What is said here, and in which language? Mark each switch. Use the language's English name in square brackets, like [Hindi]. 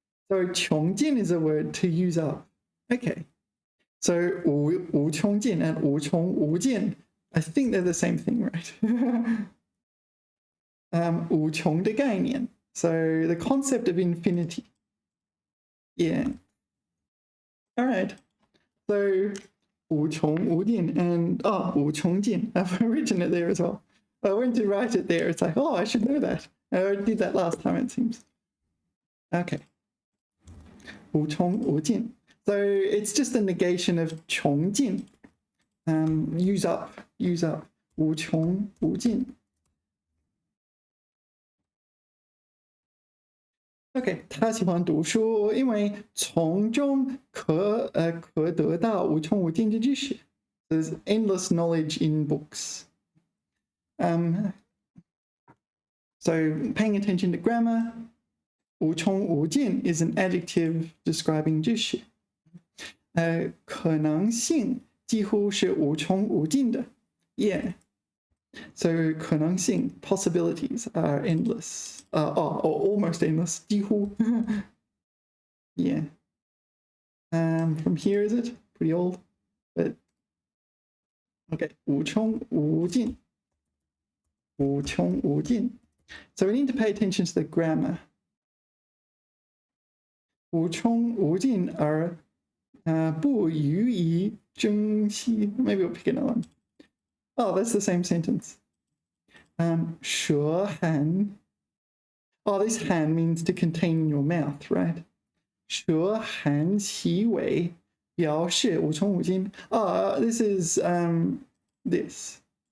[English] So 穷尽 is a word to use up. Okay. So 无穷尽 and 无穷无尽, I think they're the same thing, right? [Chinese] 无穷的概念. [English] So the concept of infinity. Yeah. All right. So [Chinese] 无穷无尽 and 无穷尽. [English] I've written it there as well. I went to write it there. It's like, oh, I should know that. I already did that last time, it seems. [Chinese] Okay. 无穷无尽. [English] So it's just a negation of 穷尽. Use up. 无穷无尽. [Chinese] OK， 他喜欢读书，因为从中可得到无穷无尽的知识。 [English] There's endless knowledge in books. So paying attention to grammar, 无穷无尽 is an adjective describing 知识。 [Chinese] 可能性几乎是无穷无尽的。 [English] Yeah. So 可能性 possibilities are endless. Or almost endless. 几乎.Yeah. From here, is it? Pretty old. But okay. [Chinese] 无穷无尽.无穷无尽. [English] So we need to pay attention to the grammar. [Chinese] 无穷无尽而不予以珍惜. [English] Maybe we'll pick another one. Oh, that's the same sentence. [Chinese] 舌含. [English] Oh, this 含 means to contain in your mouth, right? [Chinese] 舌含其尾表示无穷无尽. [English] Oh, this is this.